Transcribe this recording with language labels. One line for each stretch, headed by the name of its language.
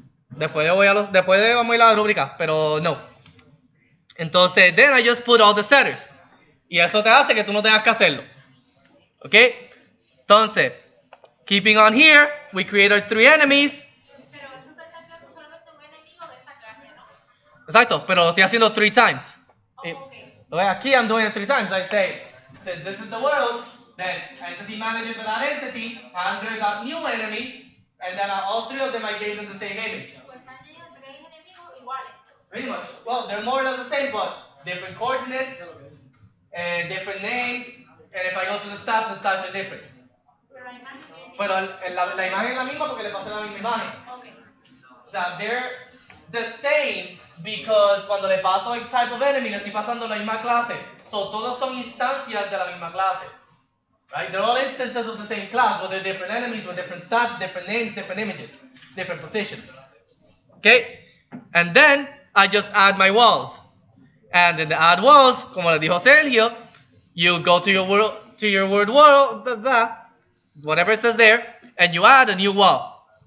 Spanish: Después vamos a ir a la rúbrica, pero no.
English: Entonces, then I just put all the setters.
Spanish: Y eso te hace que tú no tengas que hacerlo.
English: ¿Ok? Entonces, keeping on here, we create our 3 enemies.
Spanish: Pero eso se está creando solamente un enemigo de esta clase, ¿no? Exacto, pero lo estoy haciendo
English: 3 times. Oh, okay. Aquí I'm doing it 3 times. I say, since this is the world, then entity manager for that entity, handler.new enemy, and then all 3 of them I gave them the same image.
Spanish: Pues me han llegado 3 enemigos iguales.
English: Pretty much. Well, they're more or less the same, but different coordinates, and different names, and if I go to the stats are different.
Spanish: Pero la imagen tiene. Pero la imagen es la misma porque le pasé la misma imagen.
English: Okay.
Spanish: O sea,
English: they're the same because
Spanish: cuando le paso el
English: type of enemy,
Spanish: le estoy pasando la misma clase. So, todos son instancias de la misma clase.
English: Right? They're all instances of the same class, but they're different enemies with different stats, different names, different images, different positions. Okay? And then, I just add my walls. And in the add walls,
Spanish: como le dijo Sergio,
English: you go to your word world, blah, blah, whatever it says there, and you add a new wall.